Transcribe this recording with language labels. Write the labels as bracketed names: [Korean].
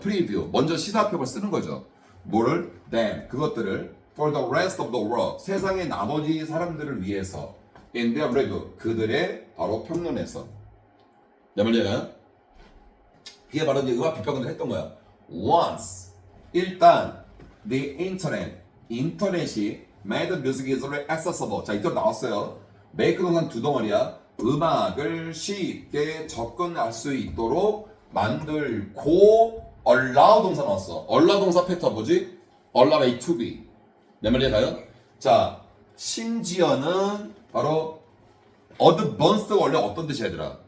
[Korean] 프리뷰 먼저 시사평을 쓰는 거죠. 뭐를? then 그것들을 [English] for the rest of the world [Korean] 세상의 나머지 사람들을 위해서 [English] in their review [Korean] 그들의 바로 평론에서 내 말 이해가요? 이게 바로 이제 음악 비평을 했던 거야. [English] once [Korean] 일단 [English] the internet [Korean] 인터넷이 [English] made music easily accessible. [Korean] 자 이대로 나왔어요. make 동사는 두 덩어리야. 음악을 쉽게 접근할 수 있도록 만들고 allow 동사 나왔어. allow 동사 패턴 뭐지? [English] allow it to be. [Korean] 내 말 이해가요? 자 심지어는 바로 advanced가 원래 어떤 뜻이야 얘들아?